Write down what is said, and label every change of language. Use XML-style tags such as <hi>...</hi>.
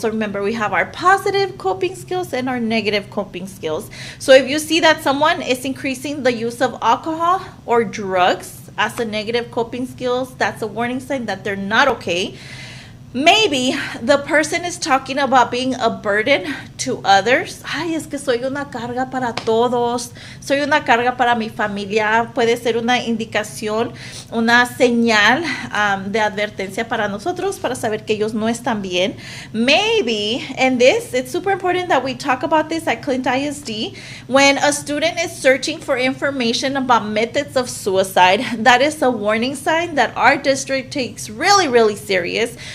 <en>So remember, we have our positive coping skills and our negative coping skills. So if you see that someone is increasing the use of alcohol or drugs as a negative coping skills, that's a warning sign that they're not okay. Maybe the person is talking about being a burden to others.</en> <es>Ay, es que soy una carga para todos. Soy una carga para mi familia. Puede ser una indicación, una señal de advertencia para nosotros, para saber que ellos no están bien.</es> <en>Maybe, and this, it's super important that we talk about this at Clint ISD. When a student is searching for information about methods of suicide, that is a warning sign that our district takes really, really serious.</en>